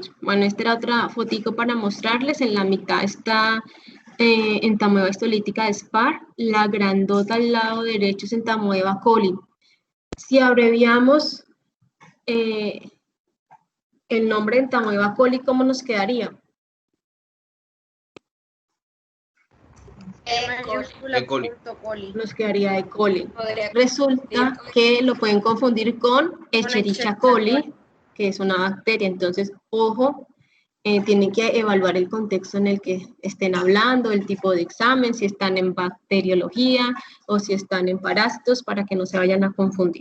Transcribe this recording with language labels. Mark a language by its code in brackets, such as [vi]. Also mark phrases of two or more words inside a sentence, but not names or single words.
[es] Bueno, esta era otra fotico para mostrarles. En la mitad está entamoeba histolítica de SPAR. La grandota al lado derecho es entamoeba coli. Si abreviamos el nombre de entamoeba coli, ¿cómo nos quedaría? E. coli. Nos quedaría E. coli. Resulta que lo pueden confundir con Escherichia coli, que es una bacteria. Entonces, ojo, tienen que evaluar el contexto en el que estén hablando, el tipo de examen, si están en bacteriología o si están en parásitos, para que no se vayan a confundir.